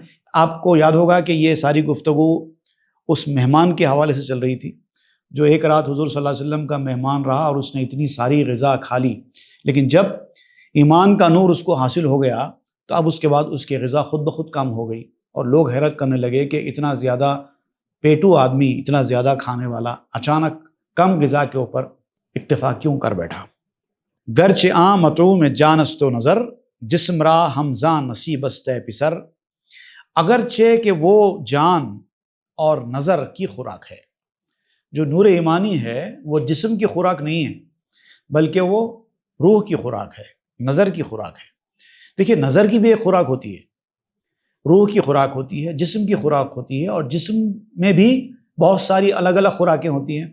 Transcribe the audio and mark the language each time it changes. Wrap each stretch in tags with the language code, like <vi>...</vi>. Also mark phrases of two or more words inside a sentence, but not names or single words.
<ur>آپ کو یاد ہوگا کہ یہ ساری گفتگو اس مہمان کے حوالے سے چل رہی تھی جو ایک رات حضور</ur> <ar>صلی اللہ علیہ وسلم</ar> <ur>کا مہمان رہا اور اس نے اتنی ساری غذا کھا لی، لیکن جب ایمان کا نور اس کو حاصل ہو گیا تو اب اس کے بعد اس کی غذا خود بخود کم ہو گئی اور لوگ حیرت کرنے لگے کہ اتنا زیادہ پیٹو آدمی، اتنا زیادہ کھانے والا اچانک کم غذا کے اوپر اکتفا کیوں کر بیٹھا۔</ur> <fa>گرچہ آں مطعوم جانست و نظر جسم را ہمزان نصیب است پسر،</fa> <ur>اگرچہ کہ وہ جان اور نظر کی خوراک ہے۔ جو نور ایمانی ہے وہ جسم کی خوراک نہیں ہے بلکہ وہ روح کی خوراک ہے، نظر کی خوراک ہے۔ دیکھیے نظر کی بھی ایک خوراک ہوتی ہے، روح کی خوراک ہوتی ہے، جسم کی خوراک ہوتی ہے، اور جسم میں بھی بہت ساری الگ الگ خوراکیں ہوتی ہیں۔</ur>